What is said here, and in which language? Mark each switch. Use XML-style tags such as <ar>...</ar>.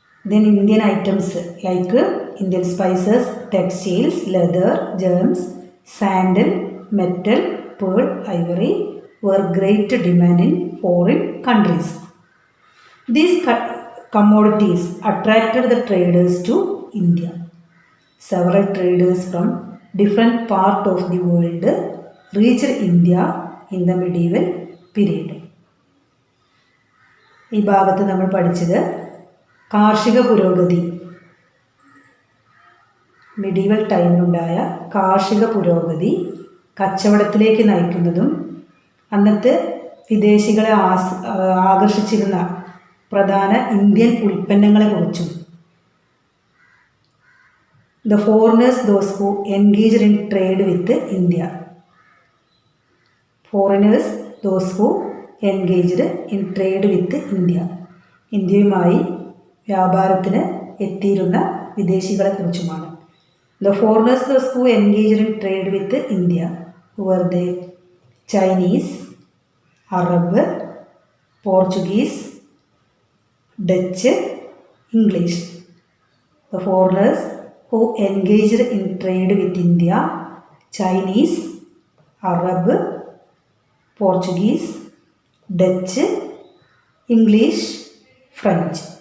<en>Then Indian items like Indian spices, textiles, leather, gems, sandal, metal, pearl, ivory were great demand in foreign countries. These commodities attracted the traders to India. Several traders from different parts of the world reached India in the medieval period.</en> <ml>ഈ ഭാഗത്ത് നമ്മൾ പഠിച്ചത് കാർഷിക പുരോഗതി, medieval ടൈമിലുണ്ടായ കാർഷിക പുരോഗതി കച്ചവടത്തിലേക്ക് നയിക്കുന്നതും അന്നത്തെ വിദേശികളെ ആകർഷിച്ചിരുന്ന പ്രധാന Indian ഉൽപ്പന്നങ്ങളെക്കുറിച്ചും,</ml> <en>the foreigners those who engaged in trade with India. Foreigners those who engaged in trade with India.</en> <ml>ഇന്ത്യയുമായി വ്യാപാരത്തിന് എത്തിയിരുന്ന വിദേശികളെക്കുറിച്ചുമാണ്.</ml> <en>The foreigners those who engaged in trade with India were the Chinese, Arab, Portuguese, Dutch, English. The foreigners who engaged in trade with India, Chinese, Arab, Portuguese, Dutch, English, French.</en>